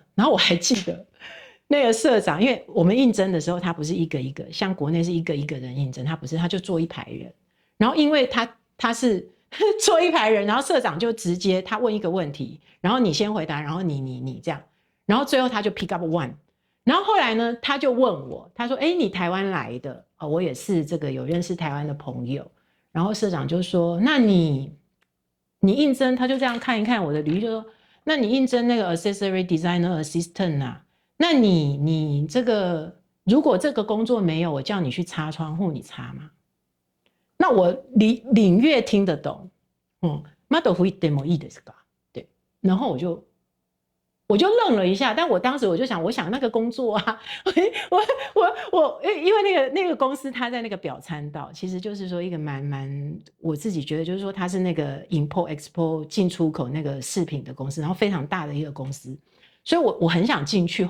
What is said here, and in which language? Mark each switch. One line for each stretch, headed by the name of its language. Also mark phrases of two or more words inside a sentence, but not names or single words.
Chinese: 然后我还记得那个社长，因为我们应征的时候他不是一个一个，像国内是一个一个人应征，他不是，他就坐一排人。然后因为他是坐一排人，然后社长就直接他问一个问题，然后你先回答，然后你这样，然后最后他就
English: pick up one，
Chinese: 然后后来呢他就问我，他说你台湾来的，我也是这个有认识台湾的朋友。然后社长就说，那你应征，他就这样看一看我的履历，就说，那你应征那个
English: accessory designer assistant
Chinese: 啊，那你这个如果这个工作没有，我叫你去擦窗户，你擦吗？那我领略听得懂，
Japanese: まだ吹いてもいいですか？
Chinese: 对，然后我就愣了一下，但我当时我想那个工作啊，因为那个公司它在那个表参道，其实就是说一个蛮我自己觉得就是说它是那个
English: import export
Chinese: 进出口那个饰品的公司，然后非常大的一个公司，所以我很想进去。